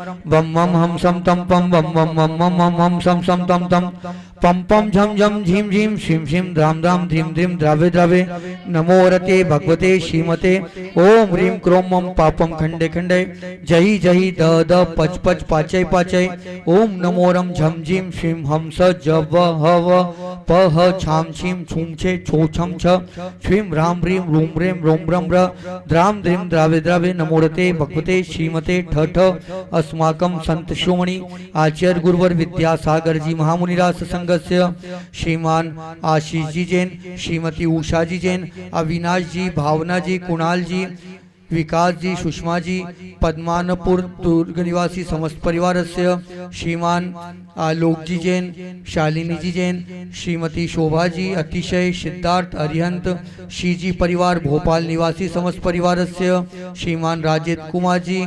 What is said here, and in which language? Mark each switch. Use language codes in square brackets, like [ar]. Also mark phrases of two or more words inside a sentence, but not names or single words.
[sa] वम वम हम सम तम पम वम वम वम वम वम हम सम तम तम पम पम झम झम झीम झीम शिम शिम द्राम द्राम ध्रीम ध्रीम द्रावे द्रावे नमो रते भगवते श्रीमते ओम ह्रीं क्रोम मम पापम खंडे खंडे जही जही द द पच पच पाचय पाचय ओम नमो रम झम झीम शिम हम स ज व ह व प ह छाम छीम छूम छे छो छम छ श्रीम राम ह्रीं रूम ह्रीं रोम ब्रम ब्र द्राम ध्रीम द्रावे द्रावे नमो रते भगवते श्रीमते ठ ठ अस्माकं संत शिरोमणि आचार्य गुरुवर विद्यासागर जी महामुनिराज संघस्य [hi] श्रीमान आशीष जी जैन, श्रीमती उषा जी जैन, अविनाश जी, भावना जी, कुणाल जी, विकास जी, सुषमा जी, पद्मानपुर दुर्ग निवासी समस्त परिवार से श्रीमान आलोक जी जैन, शालिनी जी जैन, श्रीमती शोभा जी, अतिशय, सिद्धार्थ, अरिहंत, श्री जी परिवार भोपाल निवासी समस्त परिवार से श्रीमान राजेंद्र कुमार जी,